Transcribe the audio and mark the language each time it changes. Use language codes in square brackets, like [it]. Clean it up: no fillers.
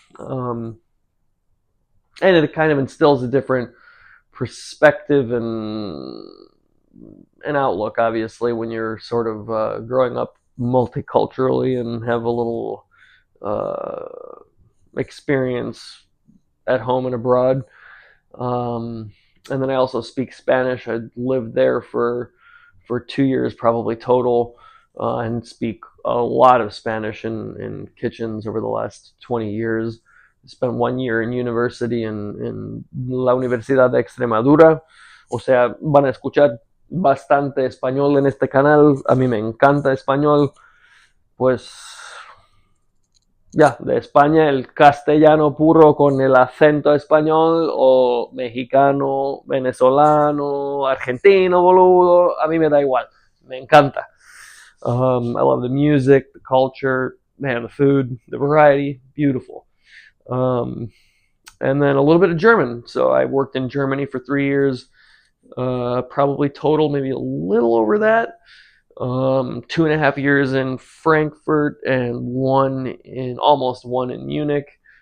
[en] And it kind of instills a different perspective and outlook, obviously, when you're sort of growing up multiculturally and have a little experience at home and abroad. And then I also speak Spanish. I lived there for 2 years probably total, and speak a lot of Spanish in kitchens over the last 20 years. I spent 1 year in university in la Universidad de Extremadura. [es] O sea, van a escuchar bastante español en este canal. A mí me encanta español. Pues de España, el castellano puro con el acento español, o mexicano, venezolano, argentino, boludo, a mí me da igual, me encanta. [en] I love the music, the culture, man, the food, the variety, beautiful. And then a little bit of German. So I worked in Germany for 3 years, probably total, maybe a little over that. 2.5 years in Frankfurt, and almost one in Munich.